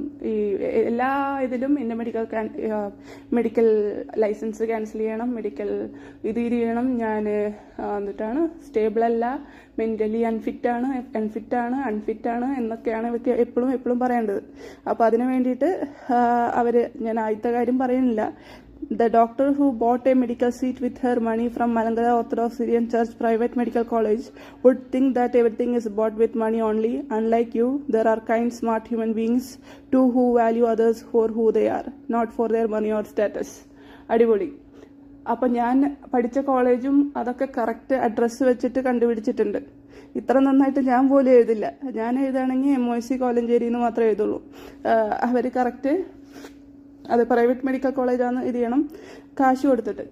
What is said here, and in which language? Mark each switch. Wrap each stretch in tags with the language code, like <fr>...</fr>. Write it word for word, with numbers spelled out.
<ml>ഈ എല്ലാ ഇതിലും എൻ്റെ മെഡിക്കൽ മെഡിക്കൽ ലൈസൻസ് ക്യാൻസൽ ചെയ്യണം, മെഡിക്കൽ ഇത് ചെയ്യണം, ഞാൻ എന്നിട്ടാണ് സ്റ്റേബിളല്ല, മെൻ്റലി അൺഫിറ്റാണ് അൺഫിറ്റാണ് അൺഫിറ്റാണ് എന്നൊക്കെയാണ് ഇവർക്ക് എപ്പോഴും എപ്പോഴും പറയേണ്ടത്. അപ്പോൾ അതിന് വേണ്ടിയിട്ട് അവർ ഞാൻ ആദ്യത്തെ കാര്യം പറയുന്നില്ല.</ml> <en>The doctor who bought a medical seat with her money from Malangala Orthodox Syrian Church Private Medical College would think that everything is bought with money only. Unlike you, there are kind, smart human beings too who value others for who they are, not for their money or status.</en> <ml>അടിപൊളി. അപ്പം ഞാൻ പഠിച്ച കോളേജും അതൊക്കെ correct address വെച്ചിട്ട് കണ്ടുപിടിച്ചിട്ടുണ്ട്. ഇത്ര നന്നായിട്ട് ഞാൻ പോലും എഴുതില്ല. ഞാൻ എഴുതുകയാണെങ്കിൽ എം ഒ സി കോലഞ്ചേരി എന്ന് മാത്രമേ എഴുതുള്ളൂ. അവർ കറക്റ്റ് അത് പ്രൈവറ്റ് മെഡിക്കൽ കോളേജാണ് ഇത് ചെയ്യണം കാശ് കൊടുത്തിട്ട്.</ml>